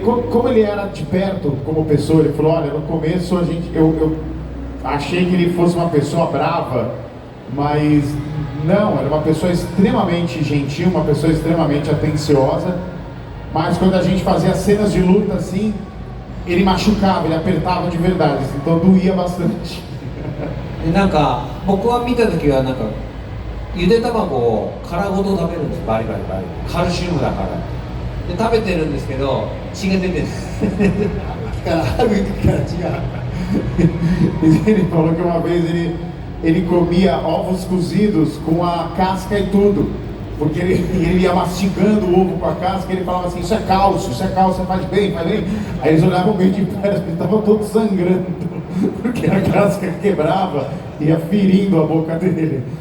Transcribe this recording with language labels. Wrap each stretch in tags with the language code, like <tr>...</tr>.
<pt>Como ele era de perto como pessoa, ele falou, olha, no começo eu achei que ele fosse uma pessoa brava, mas não, era uma pessoa extremamente gentil, uma pessoa extremamente atenciosa, mas quando a gente fazia cenas de luta assim, ele machucava, ele apertava de verdade, então doía bastante.</pt> <ja>なんか僕は見た時はなんかゆで卵を殻ごと食べるんです、バリバリバリ、カルシウムだからで食べてるんですけど血が出てる。歯茎から違う。</ja> <pt>Ele falou que uma vez ele comia ovos cozidos com a casca e tudo. Porque ele ia mastigando o ovo com a casca e ele falava assim, isso é cálcio, faz bem, faz bem. Aí eles olhavam meio de perto, eles estavam todos sangrando, porque a casca quebrava e ia ferindo a boca dele.</pt>